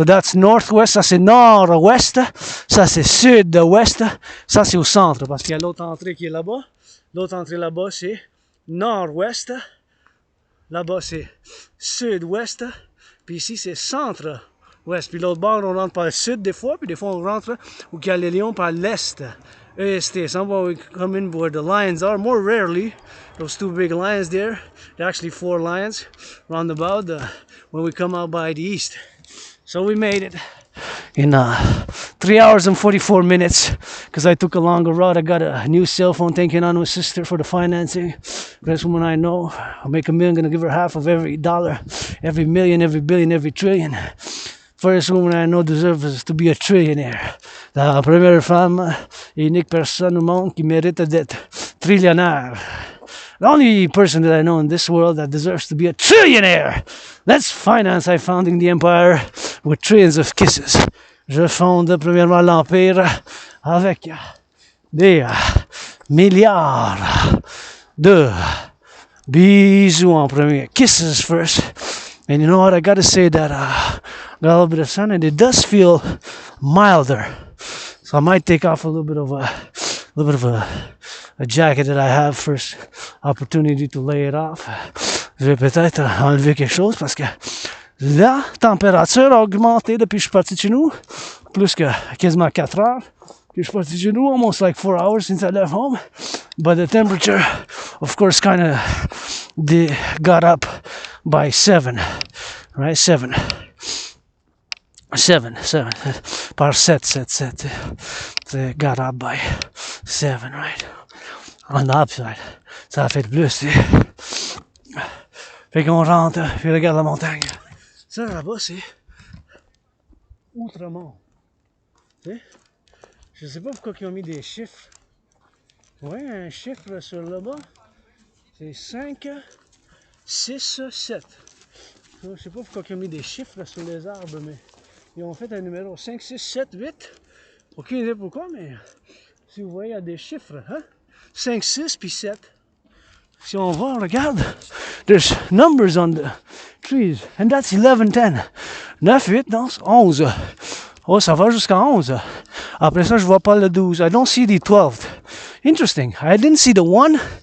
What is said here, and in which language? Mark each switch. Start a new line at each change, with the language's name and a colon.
English: So that's northwest,
French: ça c'est nord-ouest, ça c'est sud-ouest, ça c'est au centre, parce qu'il y a l'autre entrée qui est là-bas. L'autre entrée là-bas, c'est nord-ouest, là-bas c'est sud-ouest, puis ici c'est centre. Ouest, puis l'autre bord, on rentre par le sud des fois, puis des fois on rentre où il y a les lions par l'est. EST.
English: Somewhere we come in where the lions are. More rarely, those 2 big lions there. There are actually 4 lions roundabout when we come out by the east. So we made it in 3 hours and 44 minutes because I took a longer route. I got a new cell phone, thanking on my sister for the financing. Best woman I know. I'll make $1 million, gonna give her half of every dollar, every million, every billion, every trillion. First woman I know deserves to be a trillionaire.
French: La première femme et unique personne au monde qui mérite d'être trillionnaire.
English: The only person that I know in this world that deserves to be a trillionaire. That's finance I founding the empire with trillions of kisses.
French: Je fonde premièrement l'empire avec des milliards de bisous en premier.
English: Kisses first. And you know what? I gotta say that got a little bit of sun and it does feel milder. So I might take off a little bit of a jacket that I have first opportunity to lay it off.
French: Je vais peut-être enlever quelque chose parce que la température a augmenté depuis que je suis parti de chez nous. Plus que quasiment 4 heures. Que je suis parti de chez nous,
English: almost like 4 hours since I left home. But the temperature, of course, kind of got up by 7. Right? 7.
French: Par 7.
English: It got up by 7, right? On the upside.
French: Ça a fait plus, tu sais. Fait qu'on rentre, puis regarde la montagne. Ça, là-bas, c'est Outremont. Tu sais? Je sais pas pourquoi ils ont mis des chiffres. Ouais, un chiffre sur là-bas. C'est 5, 6, 7. Je sais pas pourquoi ils ont mis des chiffres sur les arbres, mais ils ont fait un numéro 5, 6, 7, 8. Aucune idée pourquoi, mais si vous voyez, il y a des chiffres. Hein? 5, 6 puis 7. Si on va, on regarde,
English: there's numbers on the trees. And that's 11, 10.
French: 9, 8, non, 11. Oh, ça va jusqu'à 11. Après ça, je vois pas le 12.
English: I don't see the 12th. Interesting. I didn't see the 1.